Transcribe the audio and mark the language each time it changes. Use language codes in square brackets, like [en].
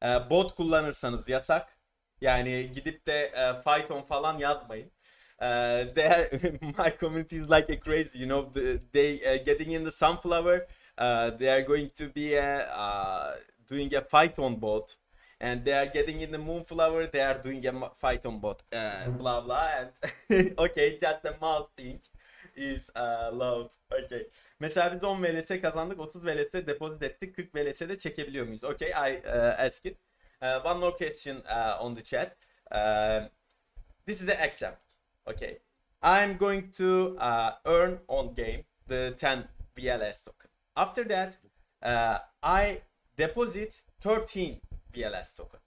[tr] Bot kullanırsanız yasak. Yani gidip de Python falan yazmayın. [en] My community is like a crazy, you know. They getting in the sunflower. They are going to be doing a Python bot, and they are getting in the moonflower. They are doing a Python bot. Blah blah. And okay, just the mouse thing is loud. Okay. [tr] Mesela biz 10 VLS kazandık, 30 VLS depozit ettik, 40 VLS de çekebiliyor muyuz? [en] Okay, I ask it. One more question on the chat. This is the example. Okay, I'm going to earn on game the 10 VLS token. After that, I deposit 13 VLS token.